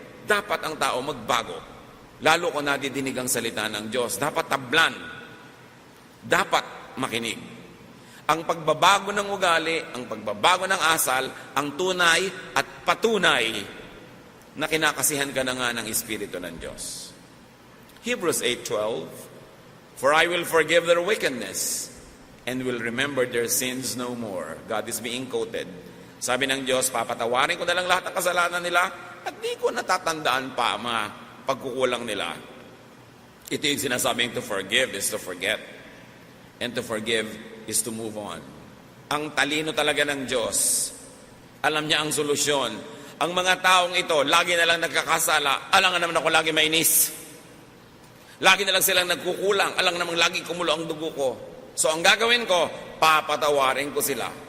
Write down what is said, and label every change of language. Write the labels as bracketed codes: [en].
[tl] Dapat ang tao magbago. Lalo kung nadidinig ang salita ng Diyos. Dapat tablan. Dapat makinig. Ang pagbabago ng ugali, ang pagbabago ng asal, ang tunay at patunay na kinakasihan ka na nga ng Espiritu ng Diyos. [en] Hebrews 8:12, for I will forgive their wickedness and will remember their sins no more. God is being quoted. [tl] Sabi ng Diyos, papatawarin ko na lang lahat ng kasalanan nila at di ko natatandaan pa ang mga pagkukulang nila. Ito yung sinasabing [en] to forgive is to forget. And to forgive is to move on. [tl] Ang talino talaga ng Diyos. Alam niya ang solusyon. Ang mga taong ito, lagi na lang nagkakasala. Alam nga naman ako lagi mainis. Lagi na lang silang nagkukulang. Alam namang lagi kumulo ang dugo ko. So ang gagawin ko, papatawarin ko sila.